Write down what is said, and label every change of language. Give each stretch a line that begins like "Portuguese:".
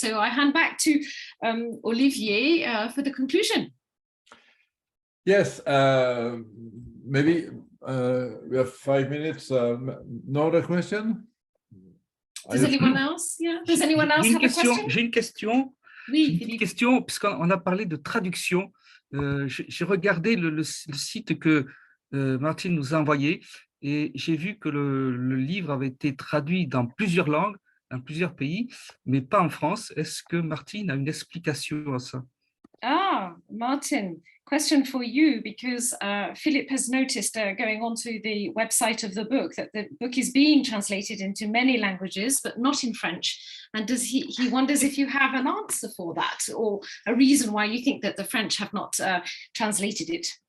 English: So I hand back to Olivier for the conclusion. Yes, maybe we have 5 minutes. No other question? Does anyone else? Yeah. Does anyone else have a question?
French: J'ai une question. Oui, une question, puisqu'on a parlé de traduction. J'ai regardé le site que Martin nous a envoyé et j'ai vu que le livre avait été traduit dans plusieurs langues, dans plusieurs pays, mais pas en France. Est-ce que Martin a une explication à ça?
English: Martin, question for you, because Philip has noticed going onto the website of the book that the book is being translated into many languages, but not in French. And he wonders if you have an answer for that, or a reason why you think that the French have not translated it.